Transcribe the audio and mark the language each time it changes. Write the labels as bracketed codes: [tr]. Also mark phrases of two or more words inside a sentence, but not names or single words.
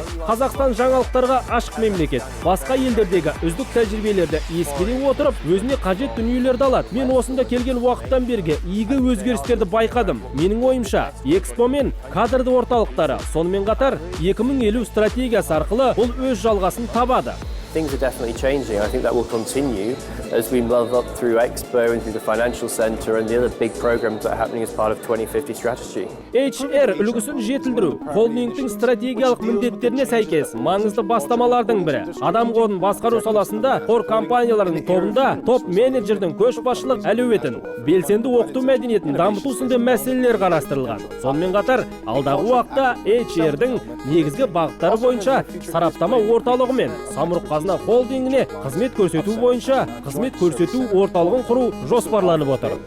[kk] Қазақстан жаңалықтарға ашық мемлекет. Басқа елдердегі үздік тәжірибелерді ескере отырып, өзіне қажет дүниелерді алады. Мен осында келген уақыттан бергі игі өзгерістерді байқадым. Менің ойымша, Экспо мен кадрды орталықтары, сонымен қатар 2050 стратегиясы арқылы бұл өз жалғасын табады. [en] Things are definitely changing. I think that will continue. as we move up through Expo and through the Financial Center and the other big programs that are happening as part of 2050 strategy. [kk] HR үлгісін жетілдіру холдингтің стратегиялық міндеттеріне сәйкес маңызды бастамалардың бірі. Адам қорын басқару саласында қор компанияларының тобында топ менеджердің көшбасшылық әлеуетін, белсенді оқыту мәдениетін дамыту сынды мәселелер қарастырылған. Сонымен қатар, алдағы уақытта HR-дің негізгі бағыттары бойынша сараптама орталығы мен Самұрық-Қазына холдингіне қызмет көрсету бойынша қызмет көрсету орталығын құру жоспарланып отыр.